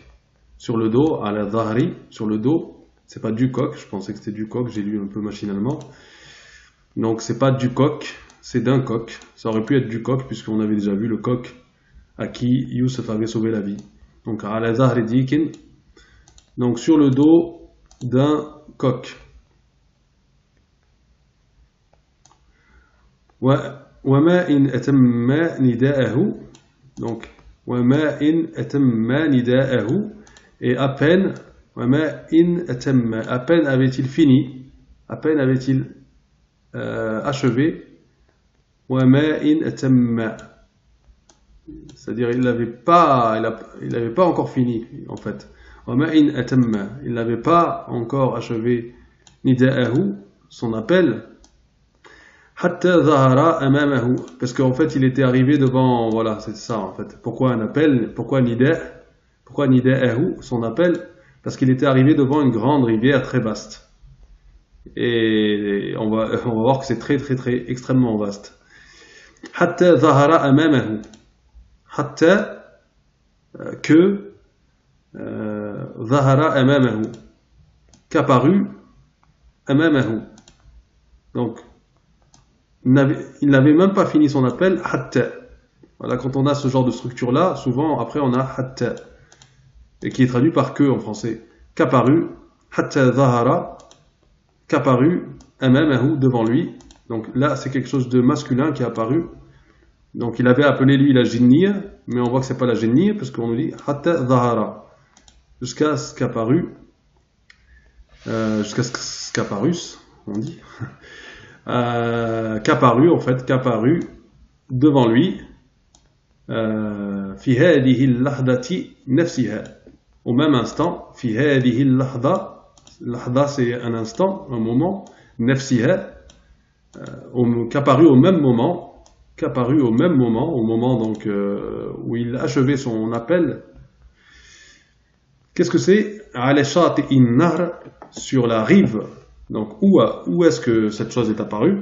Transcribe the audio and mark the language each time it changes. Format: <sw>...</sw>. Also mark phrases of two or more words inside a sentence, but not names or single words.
<fr>Sur le dos,</fr> <ar>على ظهري,</ar> <fr>sur le dos, c'est pas du coq, je pensais que c'était du coq, j'ai lu un peu machinalement. Donc c'est pas du coq, c'est d'un coq. Ça aurait pu être du coq, puisqu'on avait déjà vu le coq à qui Youssef avait sauvé la vie. Donc</fr> <ar>على ظهري ديك,</ar> <fr>donc sur le dos d'un coq.</fr> <ar>وما إن أتم نداءه, donc وما إن أتم نداءه,</ar> <fr>et à peine</fr> <ar>وما إن أتم,</ar> <fr>à peine avait-il fini, à peine avait-il achevé,</fr> <ar>وما إن أتم,</ar> <fr>c'est-à-dire il n'avait pas encore fini en fait. Il n'avait pas encore achevé nida'ahu, son appel,</fr> <ar>حتى ظهر أمامه,</ar> <fr>parce qu'en fait il était arrivé devant, voilà, c'est ça en fait. Pourquoi un appel? Pourquoi nida'ahu, son appel? Parce qu'il était arrivé devant une grande rivière très vaste. Et on va voir que c'est très extrêmement vaste.</fr> <ar>حتى ظهر أمامه، حتى que ظهر أمامه, qu'apparut amamahu.</ar> <fr>Donc il n'avait même pas fini son appel, hatta. Voilà, quand on a ce genre de structure là, souvent après on a hatta, et qui est traduit par que en français. Qu'apparut,</fr> <ar>حتى ظهر,</ar> <fr>qu'apparut amamahu, devant lui. Donc là c'est quelque chose de masculin qui est apparu. Donc il avait appelé lui la jinniya, mais on voit que c'est pas la jinniya parce qu'on nous dit</fr> <ar>حتى ظهر,</ar> <fr>jusqu'à ce qu'apparut, on dit, qu'apparut en fait, qu'apparut devant lui,</fr> <ar>في هذه اللحظة نفسها,</ar> <fr>au même instant,</fr> <ar>في هذه اللحظة,</ar> <fr>lahda c'est un instant, un moment, nafsiha, qu'apparut au même moment, au moment donc où il achevait son appel. Qu'est-ce que c'est?</fr> <ar>على شاطئ النهر,</ar> <fr>sur la rive. Donc où est-ce que cette chose est apparue?</fr>